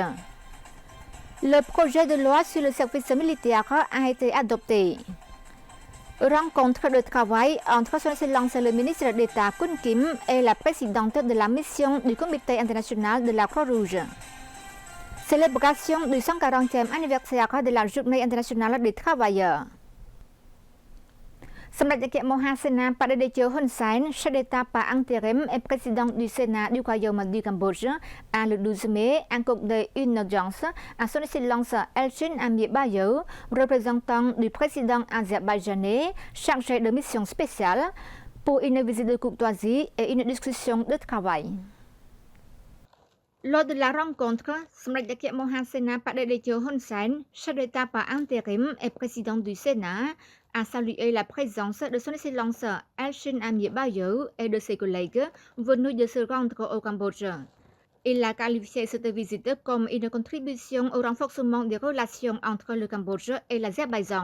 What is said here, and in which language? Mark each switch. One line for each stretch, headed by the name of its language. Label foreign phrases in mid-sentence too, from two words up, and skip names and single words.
French: Le projet de loi sur le service militaire a été adopté. Rencontre de travail entre son Excellence le ministre d'État Kun Kim et la présidente de la mission du Comité international de la Croix-Rouge. Célébration du 140e anniversaire de la Journée internationale des travailleurs.
Khmer: សម្ដេចអគ្គមហាសេនាបតីតេជោ
French: Hun Sen, chef d'État par intérim et président du Sénat du Royaume du Cambodge, a le 12 mai accordé une audience à son Excellence Elchin Amir Bayo, représentant du président azerbaïdjanais chargé de mission spéciale, pour une visite de courtoisie et une discussion de travail. Lors de la rencontre,
Khmer: សម្ដេចអគ្គមហាសេនាបតីតេជោ
French: Hun Sen, chef d'État par intérim et président du Sénat, a salué la présence de son Excellence Elchin Amir Bayo et de ses collègues venus de se rendre au Cambodge. Il a qualifié cette visite comme une contribution au renforcement des relations entre le Cambodge et l'Azerbaïdjan.